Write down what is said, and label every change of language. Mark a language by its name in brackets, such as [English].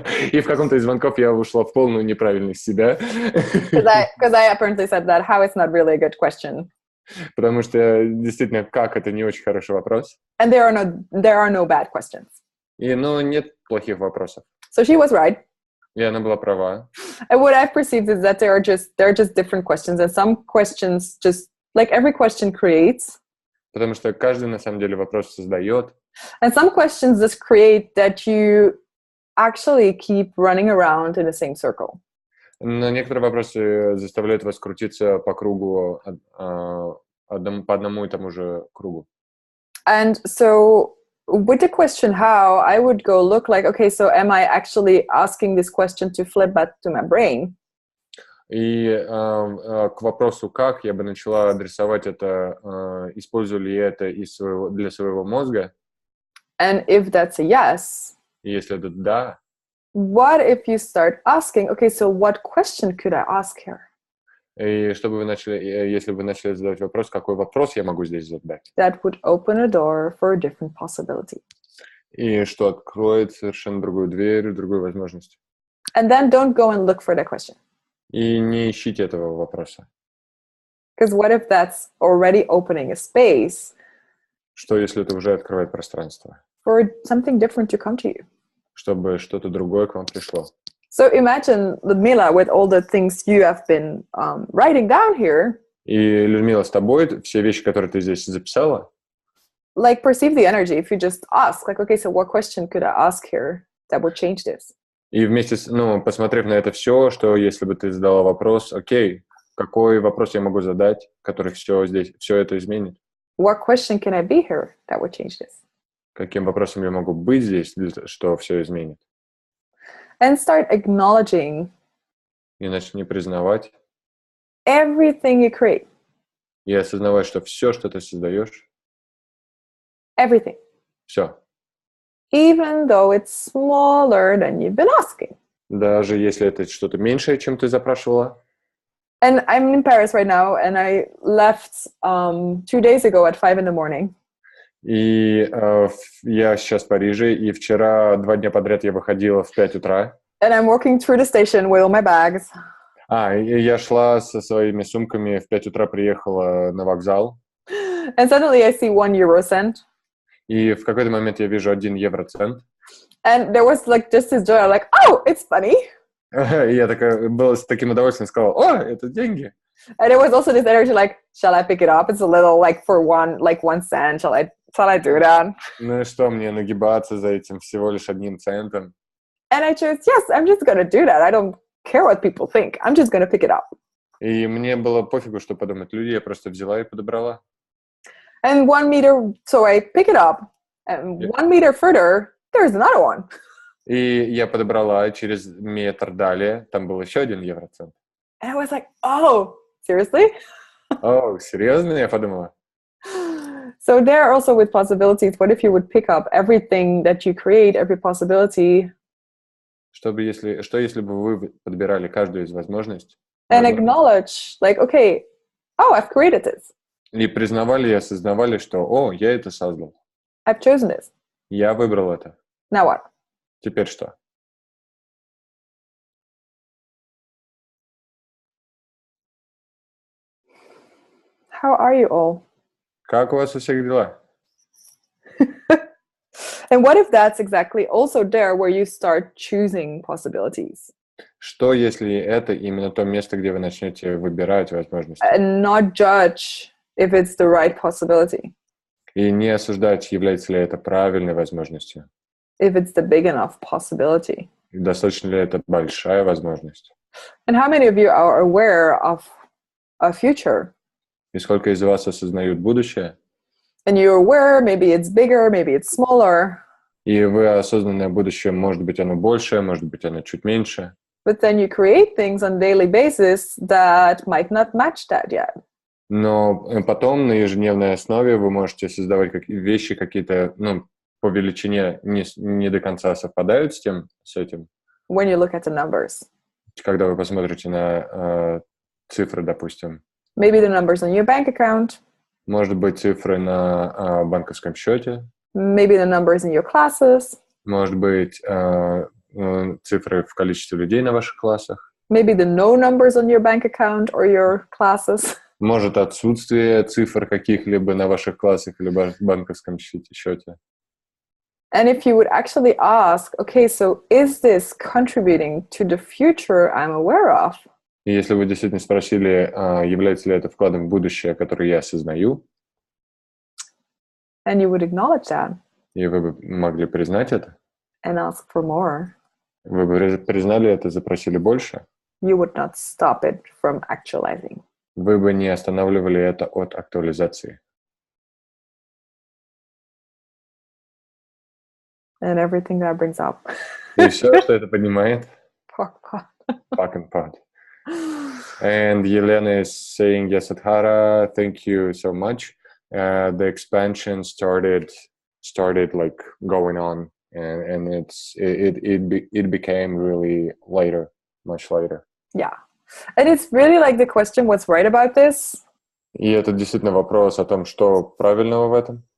[Russian] И в каком-то из звонков я ушла в полную неправильность себя. [English] Because I apparently said that how it's not really a good question. [Russian] Потому что действительно, как это не очень хороший вопрос. [English] And there are no bad questions. [Russian] Но нет плохих вопросов. [English] So she was right. [Russian] И она была права. [English] And what I've perceived is that there are just different questions, and some questions just like every question creates. [Russian] Потому что каждый на самом деле вопрос создает. [English] And some questions just create that you actually keep running around in the same circle. [Russian] Но некоторые вопросы заставляют вас крутиться по кругу, по одному и тому же кругу. [English] And so with the question how, I would go look like, okay, so am I actually asking this question to flip back to my brain? [Russian] И к вопросу «как» я бы начала адресовать это, использую ли я это для своего мозга. [English] And if that's a yes, [Russian] и если это «да», [English] what if you start asking, okay, so what question could I ask here? [Russian] И если вы начали задавать вопрос, какой вопрос я могу здесь задать? [English] That would open a door for a different possibility. [Russian] И что откроет совершенно другую дверь, другую возможность. [English] And then don't go and look for the question. [Russian] И не ищите этого вопроса. [English] Because what if that's already opening a space [Russian] Что, если это уже открывает пространство? [English] for something different to come to you? [Russian] Чтобы что-то другое к вам пришло. [English] So imagine, Ludmila, with all the things you have been writing down here, [Russian] И, Людмила, с тобой все вещи, которые ты здесь записала, [English] like perceive the energy if you just ask, like, okay, so what question could I ask here that would change this? [Russian] и вместе с, посмотрев на это все, что если бы ты задала вопрос, окей, какой вопрос я могу задать, который все здесь, все это изменит? [English] What question can I be here that would change this? [Russian] Каким вопросом я могу быть здесь, что все изменит? [English] And start acknowledging [Russian] И начни признавать [English] everything you create, [Russian] и осознавать, что все, что ты создаешь, [English] everything, [Russian] все. [English] even though it's smaller than you've been asking. [Russian] Даже если это что-то меньшее, чем ты запрашивала. [English] And I'm in Paris right now, and I left 2 days ago at 5 a.m. [Russian] И я сейчас в Париже, и вчера 2 дня подряд я выходила в 5 утра. [English] And I'm walking through the station with all my bags. [Russian] И я шла со своими сумками, в 5 утра приехала на вокзал. [English] And suddenly I see 1 euro cent. [Russian] И в какой-то момент я вижу 1 евроцент. [English] And there was like just this joy. I'm like, oh, it's funny. [Russian] И я была с таким удовольствием, сказала, о, это деньги. [English] And it was also this energy like, shall I pick it up? It's a little like for 1 cent. Shall I do that? [Russian] Ну и что, мне нагибаться за этим всего лишь 1 центом? [English] And I chose, yes, I'm just going to do that. I don't care what people think. I'm just going to pick it up. [Russian] И мне было пофигу, что подумают люди, я просто взяла и подобрала. [English] And 1 meter, so I pick it up. And 1 meter further, there's another one. [Russian] И я подобрала, через метр далее, там был еще 1 евроцент. [English] And I was like, oh, seriously? [Russian] О, серьезно? Я подумала. [English] So there also with possibilities, what if you would pick up everything that you create, every possibility, [Russian] Что если бы вы подбирали каждую из возможностей [English] and acknowledge, like, okay, oh, I've created this. [Russian] и признавали и осознавали, что, о, я это создал. [English] I've chosen this. [Russian] Я выбрал это. [English] Now what? [Russian] Теперь что? [English] How are you all? [Russian] Как у вас у всех дела? [English] And what if that's exactly also there where you start choosing possibilities [Russian] Что, если это именно то место, где вы начнете выбирать возможности? [English] and not judge if it's the right possibility, [Russian] И не осуждать, является ли это правильной возможностью? [English] if it's the big enough possibility? [Russian] И достаточно ли это большая возможность? [English] And how many of you are aware of a future? [Russian] И сколько из вас осознают будущее? [English] And you're aware, maybe it's bigger, maybe it's smaller, [Russian] И вы осознанное будущее, может быть, оно большее, может быть, оно чуть меньше. [English] but then you create things on a daily basis that might not match that yet. [Russian] Но потом на ежедневной основе вы можете создавать вещи какие-то, по величине не до конца совпадают с этим. [English] When you look at the numbers, [Russian] Когда вы посмотрите на цифры, допустим. [English] maybe the numbers on your bank account, [Russian] Может быть, цифры на банковском счете. [English] maybe the numbers in your classes, [Russian] Может быть, цифры в количестве людей на ваших классах. [English] maybe the no numbers on your bank account or your classes. [Russian] Может, отсутствие цифр каких-либо на ваших классах или банковском счете. [English] And if you would actually ask, okay, so is this contributing to the future I'm aware of? [Russian] И если вы действительно спросили, является ли это вкладом в будущее, который я осознаю, [English] And you would acknowledge that [Russian] и вы бы могли признать это, [English] and ask for more, [Russian] вы бы признали это, запросили больше, [English] you would not stop it from actualizing. [Russian] вы бы не останавливали это от актуализации. [English] And everything that brings up. [Russian] И все, что это поднимает, [English] Fuck. fuck and pot. And Yelena is saying, yes, Adhara, thank you so much. The expansion started like going on, and it became really later, much later. Yeah. And it's really like the question, what's right about this? [Russian] И это действительно вопрос о том, что правильного в этом.